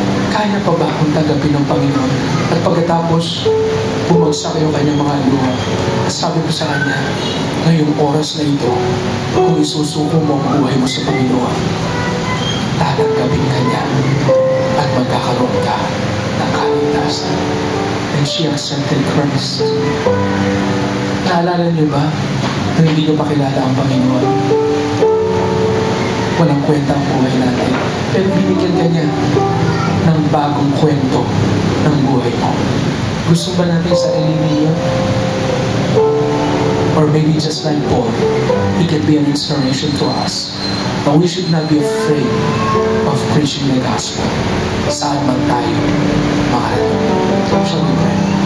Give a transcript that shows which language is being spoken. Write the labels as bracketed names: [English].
[Filipino] Kaya pa ba akong tanggapin ng Panginoon? At pagkatapos, bumagsak yung kanyang mga luha. Sabi ko sa kanya, ngayong oras na ito, kung isusuko mo ang buhay mo sa Panginoon, tatanggapin ka niya at magkakaroon ka ng kaligtasan. [English] And she accepted Christ. [Filipino] Naalala niyo ba na hindi niyo pa kilala ang Panginoon? Walang kwenta ang buhay natin. Pero binigyan ka niya ng bagong kwento ng buhay mo. Gusto ba natin sa Elimia? [English] Or maybe just like Paul, he can be an inspiration to us. But we should not be afraid of preaching the gospel. [Filipino] Saan man tayo, mahal. [English] Shall we pray?